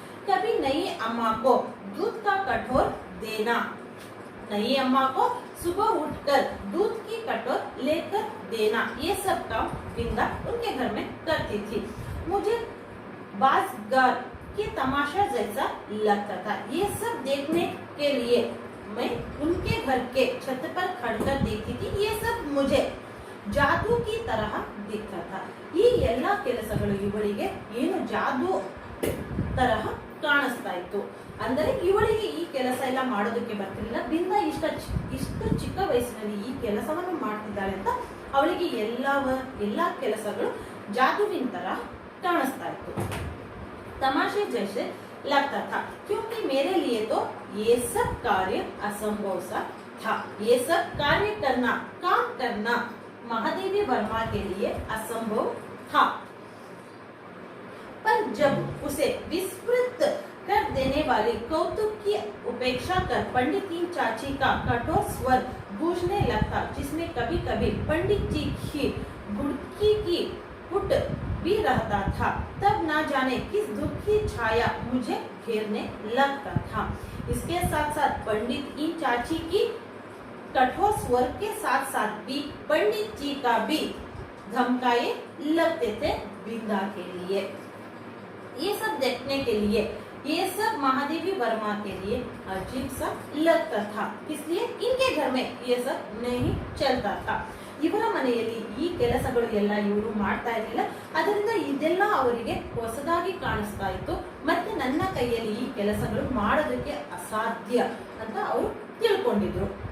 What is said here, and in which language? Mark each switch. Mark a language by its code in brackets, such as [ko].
[hi] कभी नई अम्मा को दूध का कटोर देना, नई अम्मा को सुबह उठकर दूध की कटोर लेकर देना, ये सब काम बिंदा उनके घर में करती थी। मुझे बाज़गार के तमाशा जैसा लगता था। ये सब देखने के लिए मैं उनके घर के छत पर खड़कर देखती थी। ये सब मुझे जादू की तरह दिखता था। [kn] ಈ ಎಲ್ಲ ಕೆಲಸಗಳು ಇವಳಿಗೆ ಏನು ಜಾದೂ ತರಹ ಕಾಣಿಸ್ತಾ ಇತ್ತು. ಅಂದರೆ ಇವಳಿಗೆ ಈ ಕೆಲಸ ಎಲ್ಲ ಮಾಡೋದಕ್ಕೆ ಬರ್ತಿರ್ಲಿಲ್ಲ. ಬಿಂದ ಇಷ್ಟು ಚಿಕ್ಕ ವಯಸ್ಸಿನಲ್ಲಿ ಈ ಕೆಲಸವನ್ನು ಮಾಡ್ತಿದ್ದಾಳೆ ಅಂತ ಅವಳಿಗೆ ಎಲ್ಲಾ ಕೆಲಸಗಳು ಜಾದುವಿನ ತರ ಕಾಣಿಸ್ತಾ ಇತ್ತು. [hi] तमाशे जैसे लगता था, क्योंकि मेरे लिए तो ये सब कार्य असंभव सा था। ये सब कार्य करना, काम करना महादेवी वर्मा के लिए असंभव था। पर जब उसे विस्मृत कर देने वाली कौतुक की उपेक्षा कर पंडित चाची का कठोर स्वर गूंजने लगता, जिसमें कभी कभी पंडित जी की गुड़की की फुट भी रहता था, तब ना जाने किस दुख की छाया मुझे घेरने लगता था। इसके साथ साथ पंडित चाची की कठोर स्वर के साथ साथ भी पंडित जी का भी धमकाए लगते थे बिंदा के लिए। ये सब देखने के लिए, ये सब महादेवी वर्मा के लिए अजीब सा लगता था, इसलिए इनके घर में ये सब नहीं चलता था। [kn] ಇವರ ಮನೆಯಲ್ಲಿ ಈ ಕೆಲಸಗಳು ಎಲ್ಲ ಇವರು ಮಾಡ್ತಾ ಇರಲಿಲ್ಲ. ಅದರಿಂದ ಇದೆಲ್ಲ ಅವರಿಗೆ ಹೊಸದಾಗಿ ಕಾಣಿಸ್ತಾ ಇತ್ತು. ಮತ್ತೆ ನನ್ನ ಕೈಯಲ್ಲಿ ಈ ಕೆಲಸಗಳು ಮಾಡೋದಕ್ಕೆ ಅಸಾಧ್ಯ ಅಂತ ಅವರು ತಿಳ್ಕೊಂಡಿದ್ರು.